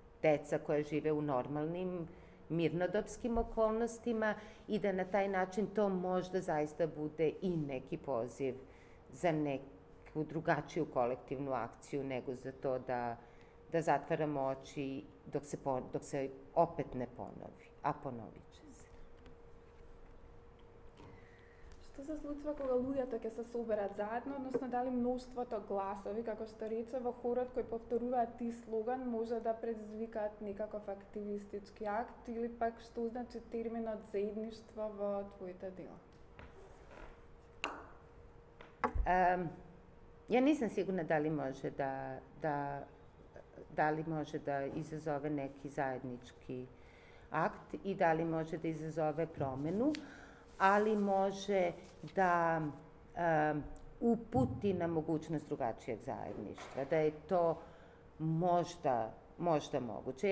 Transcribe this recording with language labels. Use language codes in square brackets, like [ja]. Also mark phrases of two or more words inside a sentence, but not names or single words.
[sr] deca koja žive u normalnim mirnodopskim okolnostima i da na taj način to možda zaista bude i neki poziv za neku drugačiju kolektivnu akciju nego za to da zatvaramo oči dok se opet ne ponovi, a ponovit će se. [mk] Што се случва кога луѓето ќе се соберат заедно, односно дали мноштвото гласови, како што рече, во хорот кои повторуваат ти слоган, може да предизвикаат некаков активистички акт или пак што значи терминот заедништво во твоите дела? [sr] Ja nisam sigurna da li može da izazove neki zajednički akt i da li može da izazove promenu, ali može da uputi na mogućnost drugačijeg zajedništva, da je to možda moguće.